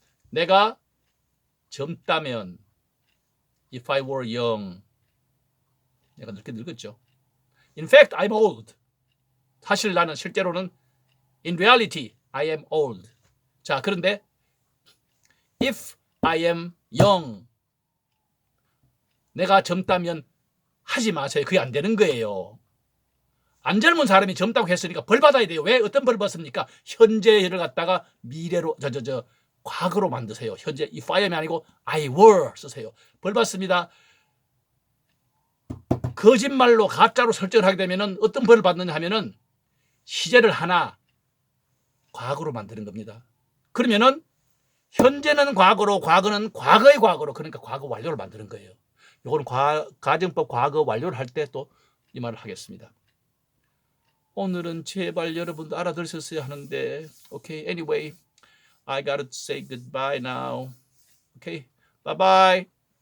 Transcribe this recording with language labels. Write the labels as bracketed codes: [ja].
[ko] 내가 젊다면 [en] if I were young, [ko] 내가 늙게 늙었죠. [en] In fact, I'm old. [ko] 사실 나는 실제로는 [en] in reality, I am old. [ko] 자, 그런데 [en] if I am young, [ko] 내가 젊다면 하지 마세요. 그게 안 되는 거예요. 안 젊은 사람이 젊다고 했으니까 벌 받아야 돼요. 왜? 어떤 벌 받습니까? 현재를 갖다가 미래로 과거로 만드세요. 현재 [en] if I am [ko] 이 아니고 [en] I were [ko] 쓰세요. 벌 받습니다. 거짓말로 가짜로 설정을 하게 되면은 어떤 벌을 받느냐 하면은 시제를 하나 과거로 만드는 겁니다. 그러면은 현재는 과거로, 과거는 과거의 과거로, 그러니까 과거 완료를 만드는 거예요. 이거는 가정법 과거 완료를 할 때 또 이 말을 하겠습니다. 오늘은 제발 여러분도 알아들으셨어야 하는데, [en] okay, anyway, I gotta say goodbye now. Okay, bye bye.